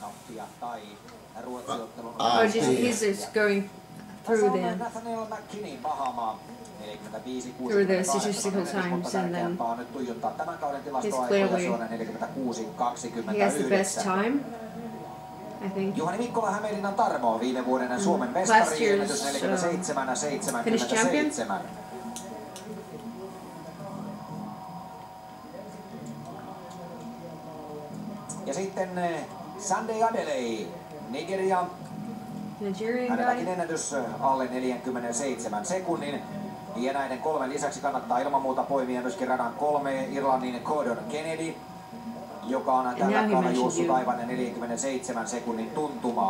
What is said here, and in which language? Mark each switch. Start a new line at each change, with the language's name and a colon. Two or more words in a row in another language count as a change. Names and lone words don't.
English: He's just going through the statistical times, and then he's clearly, he has the best time, I think. Last year's Finnish champion.
Finnish: Ja sitten Sunday Adelei, Nigeria. Hänelläkin ennätys alle 47 sekunnin. Ja näiden kolmen lisäksi kannattaa ilman muuta poimia myöskin radan 3 Irlannin Gordon Kennedy, joka on tällä kaudella juossut aivan 47 sekunnin tuntumaan.